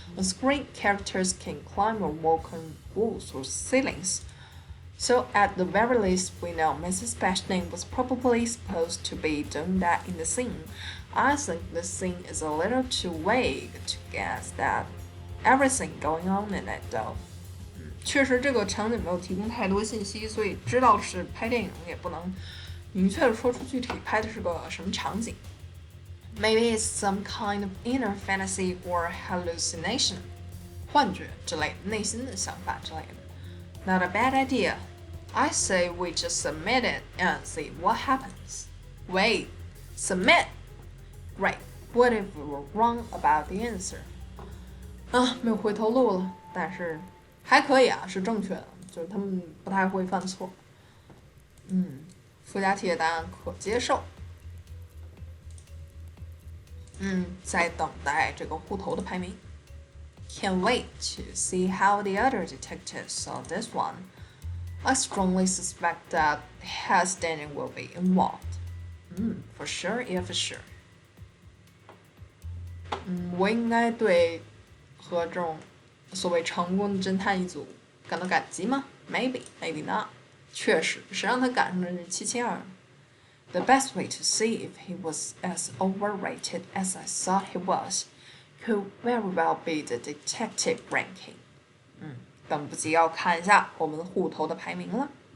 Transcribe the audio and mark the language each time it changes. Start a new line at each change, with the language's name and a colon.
English: On screen, characters can climb or walk on walls or ceilings. So at the very least, we know Mrs. Bashning was probably supposed to be doing that in the scene. I think the scene is a little too vague to guess that everything going on in it, though.
Chinese: 确实，这个场景没有提供太多信息，所以知道是拍电影也不能明确的说出具体拍的是个什么场景。
English: Maybe it's some kind of inner fantasy or hallucination，
Chinese: 幻觉之类的，内心的想法之类的。
English: Not a bad idea. I say we just submit it and see what happens. Wait, submit? Great. What if we were wrong about the answer?
Chinese: 没有回头路了，但是还可以啊，是正确的，就是他们不太会犯错。附加题的答案可接受。在等待这个户头的排名。
English: Can't wait to see how the other detectives saw this one. I strongly suspect that Hesdanian will be involved. For sure, yeah, for sure.
Chinese: 我应该对和这种所谓成功的侦探一族感到感激吗 ？
English: Maybe, maybe not.
Chinese: 确实，谁让他赶上的是772。
English: The best way to see if he was as overrated as I thought he was could very well be the detective ranking.
Chinese: 等不及要看一下我们户头的排名了。